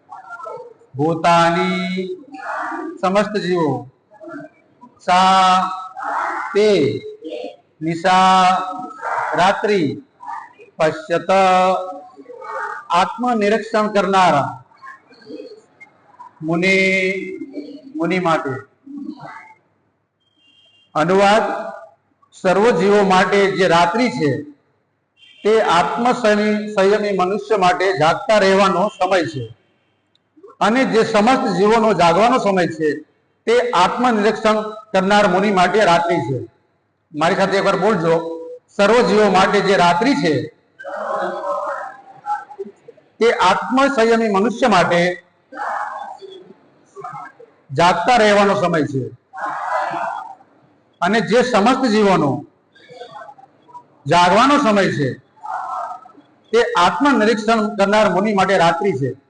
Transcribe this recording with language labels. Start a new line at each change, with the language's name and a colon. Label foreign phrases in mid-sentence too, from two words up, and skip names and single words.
Gujarati: ભૂતાની સમસ્ત જીવો સા તે નિશા રાત્રિ પશ્યત આત્મ નિરીક્ષણ કરનારા મુનિ મુનિ માટે। અનુવાદ સર્વ જીવો માટે જે રાત્રિ છે તે આત્મ સંયમી મનુષ્ય માટે જાગતા રહેવાનો સમય છે અને જે સમસ્ત જીવોનો જાગવાનો સમય છે તે આત્મનિરીક્ષણ કરનાર મુનિ માટે રાત્રિ છે। મારી સાથે એકવાર બોલજો સર્વ જીવો માટે જે રાત્રિ છે તે આત્મ સંયમી મનુષ્ય માટે જાગતા રહેવાનો સમય છે અને જે સમસ્ત જીવોનો જાગવાનો સમય છે તે આત્મનિરીક્ષણ કરનાર મુનિ માટે રાત્રિ છે.